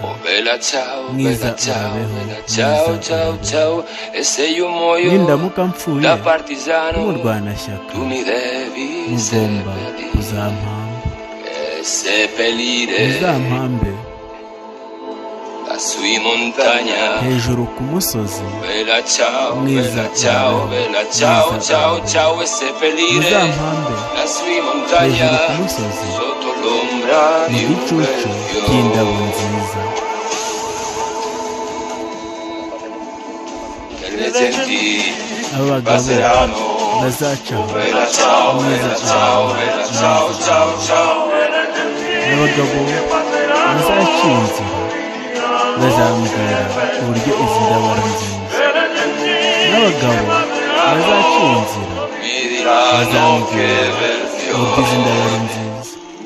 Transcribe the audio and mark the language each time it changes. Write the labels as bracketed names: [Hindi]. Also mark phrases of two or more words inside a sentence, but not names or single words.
[Italian] Oh, bella ciao, Mwiza bella ciao, urabeho, bella ciao, mwiza ciao, urabeho. ciao. E se io muoio [Kinyarwanda] Nindamuka mpfuye [Italian] da partigiano, nk'umurwanashyaka, tu mi devi mugomba seppellire. [Kinyarwanda] kuzampamba. [Italian] E seppellire Muzampambe lassù in montagna. [Kinyarwanda] hejuru ku musozi. [Italian] Bella ciao, Mwiza bella ciao, urabeho, bella ciao, mwiza ciao, urabeho. ciao, e seppellire Muzampambe lassù in montagna, [Kinyarwanda] hejuru ku musozi, [Italian] sotto l'ombra mu di un gicucu bel fiore. [Kinyarwanda] cy'indabo nziza. [Italian] Delle genti Abagabo passeranno. [Kinyarwanda] bazaca aho. [Italian] Bella ciao, Mwiza bella ciao, urabeho, bella ciao, mwiza ciao, urabeho. ciao. [Kinyarwanda] Abagabo bazaca inzira, bazambwira uburyo izi ndabo ari nziza. N'abagabo bazaca inzira, [Italian] Mi diranno [Kinyarwanda] bazambwira [Italian] che bel [Kinyarwanda] uburyo izi ndabo fiore. ari nziza.